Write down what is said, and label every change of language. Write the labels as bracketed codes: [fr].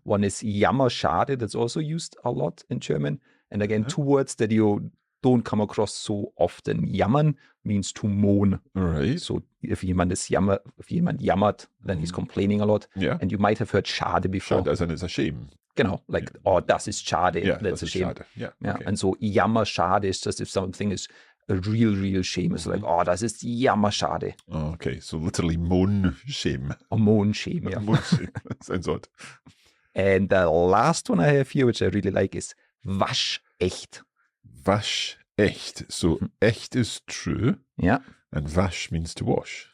[en] One is jammerschade, that's also used a lot in German. And again, two words that you don't come across so often. Jammern means to moan. All right. So if [de] jemand jammert, [en] then he's complaining a lot. Yeah. And you might have heard schade before. Schade, as in it's a shame. Genau, like, oh, [de] das ist schade. [en] Yeah, that's a shame. schade. Yeah. Yeah. Okay. And so jammerschade is just if something is a real shame. It's like, oh, [de] das ist jammerschade. [en] Oh, okay. So literally moan shame. Or moan shame, yeah. Moan shame. Sounds odd. And the last one I have here, which I really like, is waschecht. Wasch echt. So echt is true. Yeah. And wasch means to wash.